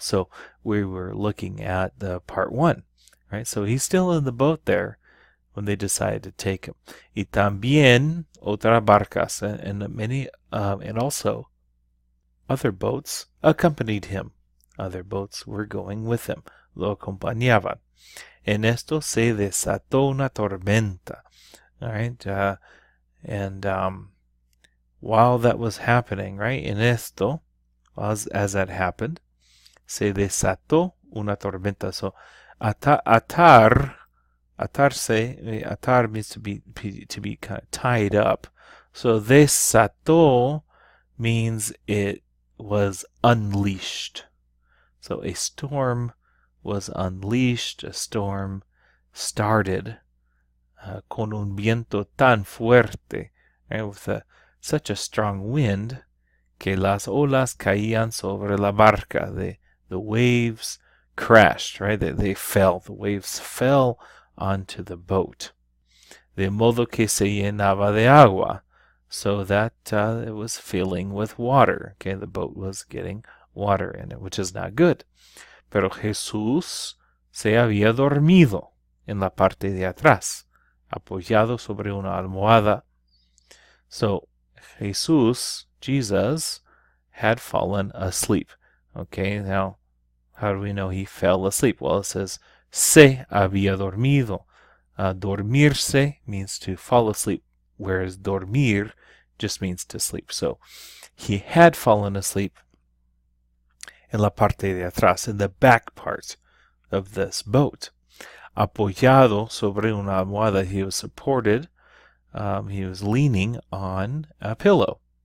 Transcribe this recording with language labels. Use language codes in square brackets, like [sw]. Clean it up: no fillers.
[en] So we were looking at the part 1, right? So he's still in the boat there when they decided to take him. [es] Y también otras barcas, [en] and many, and also other boats accompanied him. Other boats were going with him. [es] Lo acompañaban. En esto se desató una tormenta. [en] All right, and while that was happening, right, [es] en esto, [en] as that happened, [es] se desató una tormenta. [en] So atarse, atar means to be kind of tied up. So desató means it was unleashed. So a storm was unleashed, a storm started [es] con un viento tan fuerte, [en] right, with such a strong wind [es] que las olas caían sobre la barca. [en] The waves crashed, right? They fell. The waves fell onto the boat. [es] De modo que se llenaba de agua, [en] so that it was filling with water. Okay, the boat was getting water in it, which is not good. [es] Pero Jesús se había dormido en la parte de atrás, apoyado sobre una almohada. [en] So Jesus, had fallen asleep. Okay, now how do we know he fell asleep? Well, it says [es] se había dormido. [en] Dormirse means to fall asleep, whereas dormir just means to sleep. So he had fallen asleep [es] en la parte de atrás, [en] in the back part of this boat. [es] Apoyado sobre una almohada, [en] he was supported, he was leaning on a pillow.